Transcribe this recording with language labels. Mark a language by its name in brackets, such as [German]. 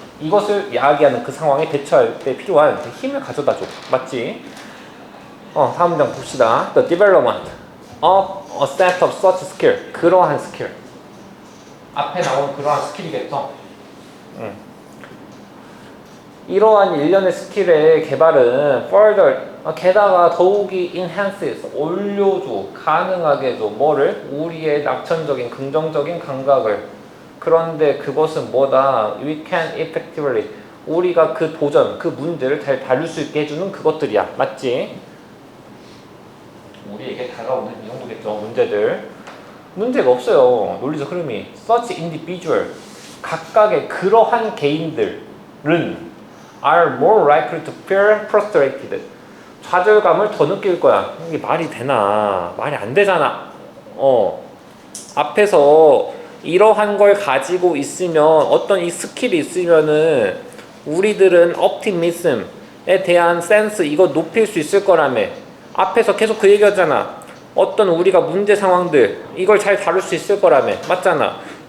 [Korean] 이것을 야기하는 그 상황에 대처할 때 필요한 그 힘을 가져다 줘. 맞지? 다음 문장 봅시다. [English] The development of a set of such skill. [Korean] 그러한 스킬. 앞에 나온 그러한 스킬이겠죠? 이러한 일련의 스킬의 개발은 further 게다가 더욱이 enhances 올려줘 가능하게 해줘 뭐를? 우리의 낙천적인 긍정적인 감각을. 그런데 그것은 뭐다? [English] We can effectively [Korean] 우리가 그 도전 그 문제를 잘 다룰 수 있게 해주는 그것들이야. 맞지? 우리에게 다가오는 이 정도겠죠. 문제가 없어요. 논리적 흐름이. [English] Such individual [Korean] 각각의 그러한 개인들은 [English] are more likely to feel frustrated [Korean] 좌절감을 더 느낄 거야. 이게 말이 되나? 말이 안 되잖아. 앞에서 이러한 걸 가지고 있으면 어떤 이 스킬이 있으면은 우리들은 optimism에 대한 센스 이거 높일 수 있을 거라며. 앞에서 계속 그 얘기하잖아. 어떤 우리가 문제 상황들 이걸 잘 다룰 수 있을 거라며. 맞잖아.